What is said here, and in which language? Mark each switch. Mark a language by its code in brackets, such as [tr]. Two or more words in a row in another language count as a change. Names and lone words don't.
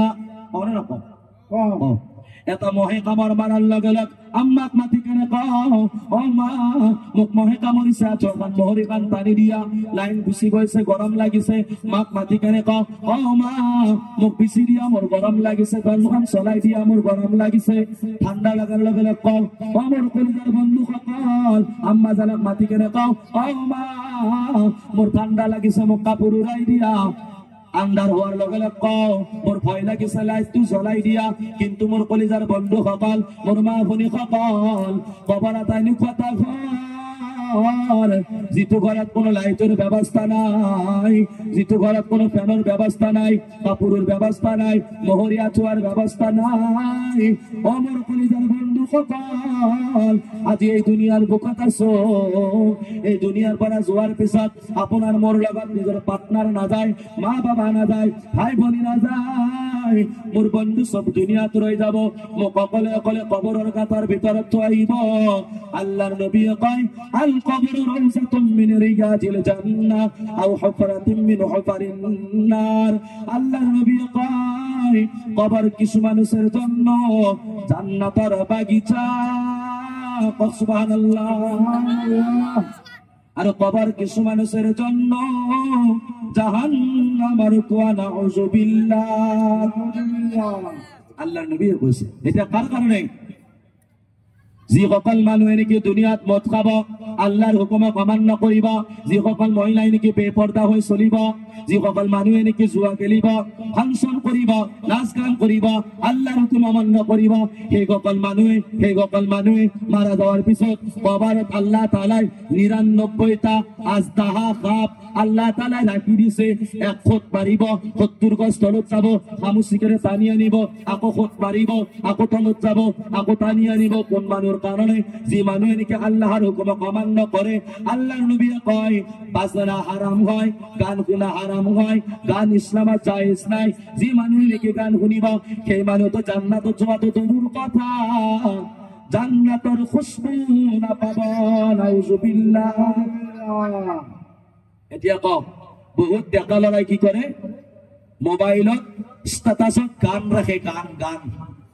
[as] মনে নকওঁ এটা মহে কামড় মারার লগে লগ আম্মাক মাতি কেনে কও ও মা মোক মহে কামড়িছে, আঠুৱা খান মহৰি খান টানি দিয়া। লাইন গুচি গৈছে, গরম লাগিছে, মাক মাতি কেনে কও ও মা মোক বিচি দিয়া, মোর গরম লাগিছে, ফেনখন চলাই দিয়া, মোর গরম লাগিছে। ঠান্ডা লাগার লগে লগ কও ও মোর কলিজার বন্ধু সকল, আম্মা জানক মাতি কেনে কও ও মা মোর ঠান্ডা লাগিছে, মোক কাপড় উড়াই দিয়া। আন্ধার হওয়ার লগে লগে কও মোর ভয় লাগিছে, লাইটটো জ্বলাই দিয়া। কিন্তু মোর কলিজার বন্ধু সকল, মোর মা ভনী সকল, কবার তাইনি কথা ঘর যিটো ঘৰত কোনো লাইটের ব্যবস্থা নাই, যিটো ঘৰত কোনো ফ্যানের ব্যবস্থা নাই, কাপড়ের ব্যবস্থা নাই, মহরিয়া ছোয়ার ব্যবস্থা নাই। ও মোর কলিজার বন্ধু সকল, আজি এই দুনিয়ার বুকত আছো, এই দুনিয়ার পৰা যোৱাৰ পিছত আপোনাৰ মোর লগত নিজৰ পার্টনার না যায়, মা বাবা না যায়, ভাই ভনী না যায়, মোর বন্ধু সব দুনিয়াত রয়ে যাব। মোক অকলে অকলে কবরের কাতার ভিতৰত থইব। আল্লাহর নবী কয় [ar] القبر روضة من رياض الجنة أو حفرة من حفر النار. [as] আল্লাহর নবী কয় কবর কিছু মানুষের জন্য জান্নাতের বাগিচা। সুবহানাল্লাহ। আর কবর কিছু মানুষের জন্য জাহান্নামের কুয়া। নাউযুবিল্লাহ। আল্লাহর নবী কইছে এটা কার কারণে? যিসকল মানুহে নেকি দুনিয়াত মদ খাব, আল্লাহর হুকুমক অমান্য করিব, যিসকল মহিলাই নেকি বেপর্দা হয়ে চলিব, যিসকল মানুহে নেকি জুয়া খেলিব, ফাংশন করিব, নাচ গান করিব, আল্লাহর হুকুম অমান্য করিব, সেইসকল মানুহে মারা যাওয়ার পিছত কবরত আল্লাহ তাআলাই ৯৯টা আজদাহা সাপ আল্লাহ তাআলাই রাখি দিছে। এক ফুট মারিব, ৭০ গজ তলত যাব, খামুচি করে টানি আনিব, আকৌ ফুট মারিব, আকৌ তলত যাব, আকৌ টানি আনিব। কোন মানুষ কারণে? যে মানুষ নাকি আল্লাহর হুকুমক অমান্য করে। আল্লাহর নবী কয় বাজনা হারাম হয়, গান শুনা হারাম হয়, গান ইসলামত জায়েজ নাই। যে মানুষ নাকি গান শুনিব সেই মানুষ তো জান্নাতত যাওয়া তো দূর কথা, জান্নাতের খুশবু না পাব। নাউযুবিল্লাহ। এতিয়া কওক বহুত ডেকা লৰাই কি কৰে মোবাইলত ষ্টেটাছত গান ৰাখে গান